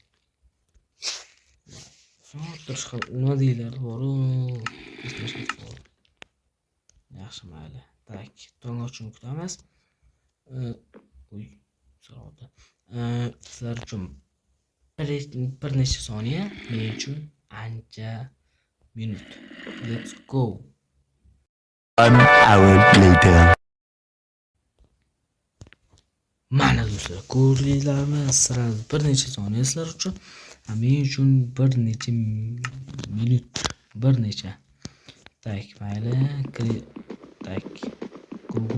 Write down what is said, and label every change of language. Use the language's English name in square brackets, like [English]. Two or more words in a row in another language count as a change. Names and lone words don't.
[Uzbek] Nima deyiladi bor-u? Yaxshi, mayli. Tak, tong ochishini kutamiz. So'radi. Sizlar uchun bir necha soniya, men uchun ancha minut. [English] Let's go. 1 hour later. [Uzbek] Mana do'stlar, ko'rdinglarmi? Sirali bir necha soniya sizlar uchun, men uchun bir necha minut, bir necha. Tak, mayli. Tak. Go.